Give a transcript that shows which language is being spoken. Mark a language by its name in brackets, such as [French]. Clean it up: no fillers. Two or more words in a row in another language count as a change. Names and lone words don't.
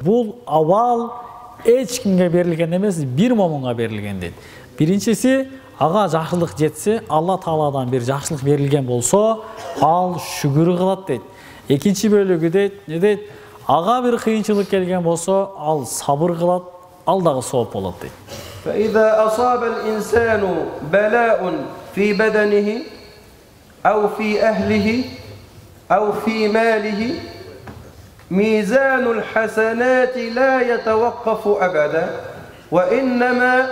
[Kyrgyz] Бул абал эч кимге берилген эмес, бир момунга берилген дейт. Биринчиси, ага жакшылык жетсе, Алла Тааладан бир жакшылык берилген болсо, ал шүгүр кылат дейт. Экинчи бөлүгү дейт, не дейт? Ага бир кыйынчылык келген болсо, ал сабыр кылат, ал дагы сооп болот дейт. [Arabic] فإذا أصاب الإنسان بلاء في بدنه أو في أهله أو في ماله ميزان الحسنات لا يتوقف أبدا، وإنما